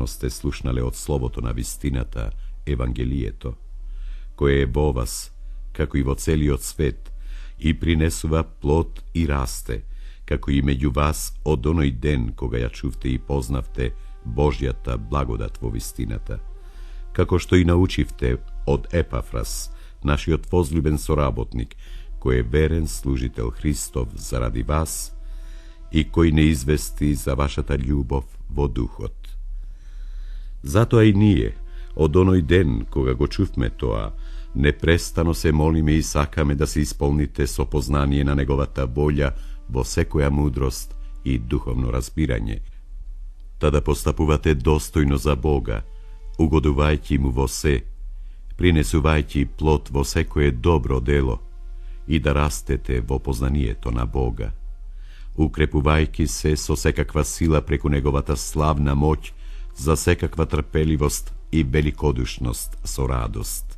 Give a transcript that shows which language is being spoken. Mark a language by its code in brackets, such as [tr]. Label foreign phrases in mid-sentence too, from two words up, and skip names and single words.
[mk] сте слушнале од словото на вистината, Евангелието, кое е во вас, како и во целиот свет, и принесува плод и расте, како и меѓу вас од оној ден кога ја чувте и познавте Божјата благодат во вистината, како што и научивте од Епафрас, нашиот возлюбен соработник, кој е верен служител Христов заради вас и кој не извести за вашата љубов во духот. Затоа и ние, од оној ден кога го чувме тоа, непрестано се молиме и сакаме да се исполните со познание на неговата волја во секоја мудрост и духовно разбирање, Тада постапувате достојно за Бога, угодувајте му во се, принесувајте плот во се које добро дело и да растете во познанијето на Бога. Укрепувајќи се со секаква сила преку неговата славна моќ, за секаква трпељивост и великодушност со радост.